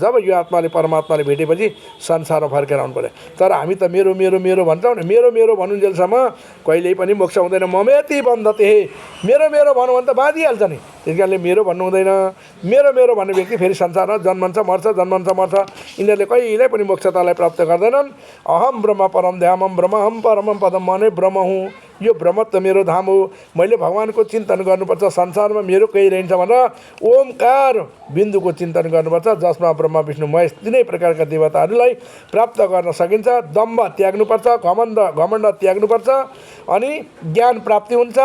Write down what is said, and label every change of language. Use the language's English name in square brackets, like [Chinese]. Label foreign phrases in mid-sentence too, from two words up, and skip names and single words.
[Nepali] जब यो आत्माले परमात्माले भेटेपछि संसारमा फर्केर आउनु पर्यो। तर हामी त मेरो मेरो मेरो भन्छौँ नि, मेरो मेरो भन्नुन्जेलसम्म कहिल्यै पनि मोक्ष हुँदैन। [Sanskrit] ममेति बन्धते, [Nepali] मेरो मेरो भन्नु भने त बाँधिहाल्छ नि। त्यस कारणले मेरो भन्नु हुँदैन। मेरो मेरो भन्ने व्यक्ति फेरि संसारमा जन्मन्छ मर्छ, जन्मन्छ मर्छ। यिनीहरूले कहिल्यै पनि मोक्षतालाई प्राप्त गर्दैनन्। [Sanskrit] अहम ब्रह्म परम धामम ब्रह्महम परमम पदम, [Nepali] मने ब्रह्म हुँ, यो ब्रह्म त मेरो धाम हो। मैले भगवानको चिन्तन गर्नुपर्छ, संसारमा मेरो केही रहन्छ भनेर ओमकार बिन्दुको चिन्तन गर्नुपर्छ, जसमा ब्रह्मा विष्णु महेश तीनै प्रकारका देवताहरूलाई प्राप्त गर्न सकिन्छ। दम्भ त्याग्नुपर्छ, घमण्ड त्याग्नुपर्छ, अनि ज्ञान प्राप्ति हुन्छ।